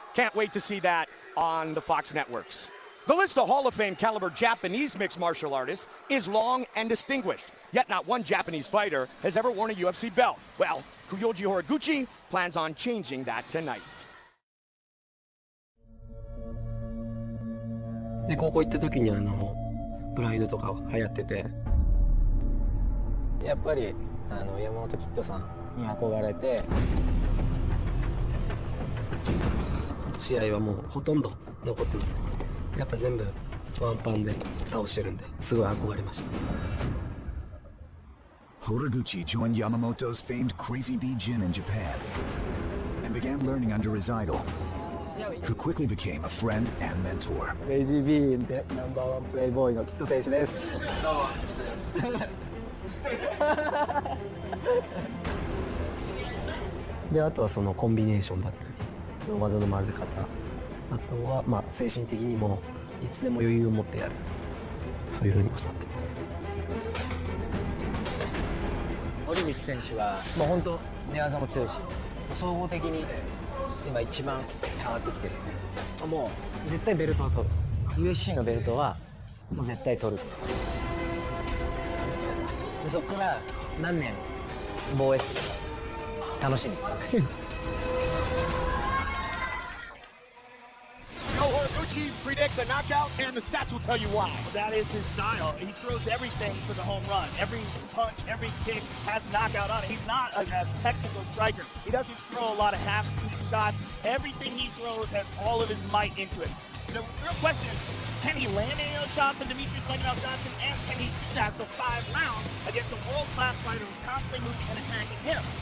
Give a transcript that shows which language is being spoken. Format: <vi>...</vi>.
<en>Can't wait to see that on the Fox networks. The list of Hall of Fame caliber Japanese mixed martial artists is long and distinguished, yet not one Japanese fighter has ever worn a UFC belt. Well, Ryoji Horiguchi plans on changing that tonight.</en> <ja>で高校行った時にプライドとか流行ってて、やっぱり山本キッドさんに憧れて、試合はもうほとんど残ってますね。やっぱ全部ワンパンで倒してるんで、すごい憧れました。</ja> <en>Horiguchi joined Yamamoto's famed Crazy Bee Gym in Japan and began learning under his idol, who quickly became a friend and mentor.</en> <ja>Crazy Bee でナンバーワンプレイボーイのキッド選手です。どうも、キッドです。で、あとはそのコンビネーションだったり、技の混ぜ方、あとは精神的にもいつでも余裕を持ってやる、そういう風に教わってます。堀口選手はもう本当寝技も強いし、総合的に今一番上がってきてる。もう絶対ベルトを取る。UFC のベルトはもう絶対取る。でそこから何年防衛するか楽しみ。</ja> <en>Horiguchi predicts a knockout, and the stats will tell you why. That is his style. He throws everything for the home run. Every punch, every kick has knockout on it. He's not a technical striker. He doesn't throw a lot of half-speed shots. Everything he throws has all of his might into it. The real question is, can he land any of those shots on Demetrius Leggett Johnson, and can he do that for 5 rounds against a world-class fighter who's constantly moving and attacking him?</en>